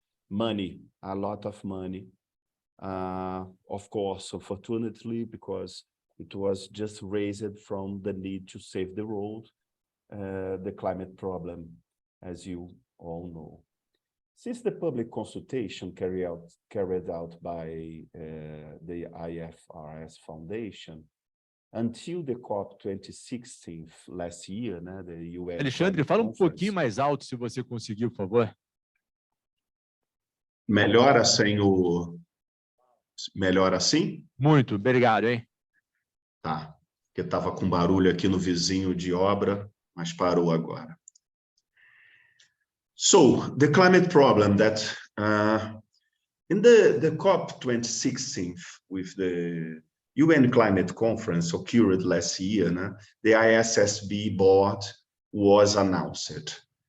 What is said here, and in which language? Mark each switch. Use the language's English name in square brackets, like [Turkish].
[English] Money, a lot of money. Of course, unfortunately, because it was just raised from the need to save the world, the climate problem, as you all know. Since the public consultation carried out by the IFRS Foundation, until the COP 2016 last year, né, the UN [Portuguese] Alexandre, fala pouquinho mais alto, se você conseguir, por favor. Melhora sem o... Melhora assim? Muito, obrigado, hein? Tá, porque estava com barulho aqui no vizinho de obra, mas parou agora. [English] So, the climate problem that In the COP 2016 with the UN Climate Conference occurred last year, the ISSB board was announced.